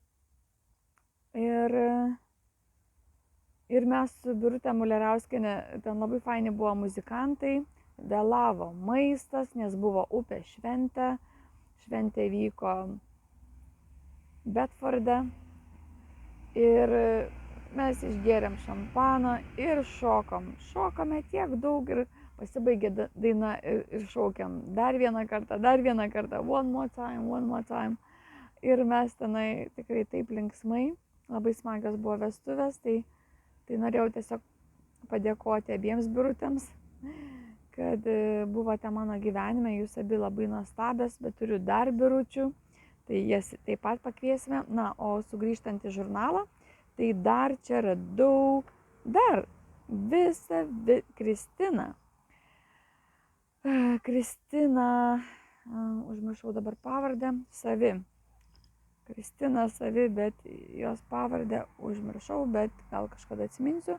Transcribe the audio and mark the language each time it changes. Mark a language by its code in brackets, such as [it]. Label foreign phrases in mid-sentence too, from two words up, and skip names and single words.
[lt] Ir mes su Birutė Muliarauskienė, ten labai faini buvo muzikantai, vėlavo maistas, nes buvo upės šventė. Šventė vyko Bedforde ir mes išgėrėm šampaną ir šokome tiek daug ir pasibaigė daina ir šaukiam dar vieną kartą, [en] one more time. [lt] Ir mes tenai tikrai taip linksmai, labai smagios buvo vestuvės, tai norėjau tiesiog padėkoti abiems Birutėms, kad buvote mano gyvenime, jūs abi labai nuostabios, bet turiu dar Biručių. Tai jas taip pat pakviesime. Na, o sugrįžtant į žurnalą, tai dar čia radau Kristina, užmiršau dabar pavardę, Kristina Savi, bet jos pavardę užmiršau, bet gal kažkada atsiminsiu.